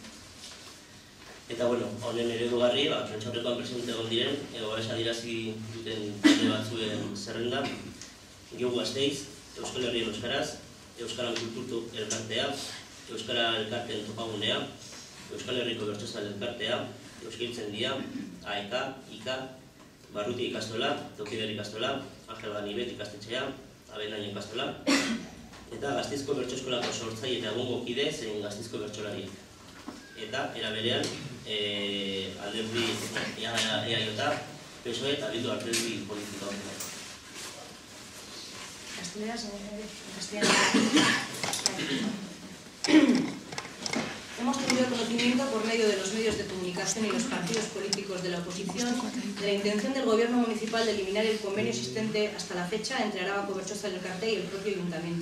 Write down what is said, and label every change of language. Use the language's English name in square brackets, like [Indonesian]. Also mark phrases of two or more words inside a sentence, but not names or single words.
[Basque] Eta honen eredugarri, prentsaurrekoan presente egon diren, babes adierazi duten talde batzuen zerrenda, Geu Gasteiz, Euskal Herrien euskaraz, Euskaran kulturtu elkartea, Euskara elkarteen topagunea, Euskal Herriko bertsozale elkartea, Euskiltzen dia, AEK, IKA, Barruti ikastola, Tokider ikastola, Angel Ganibet ikastetxea, Abenain ikastola, eta Gasteizko bertso eskolako sortzaile eta egungo kide zein Gasteizko bertsolariak. Eta era berean, alderdi EAJ, PSOE eta Bildu alderdi politika horretan. [Spanish] Hemos tenido conocimiento por medio de los medios de comunicación y los partidos políticos de la oposición de la intención del gobierno municipal de eliminar el convenio existente hasta la fecha entre Arabako Bertsozale Elkarte y el propio ayuntamiento.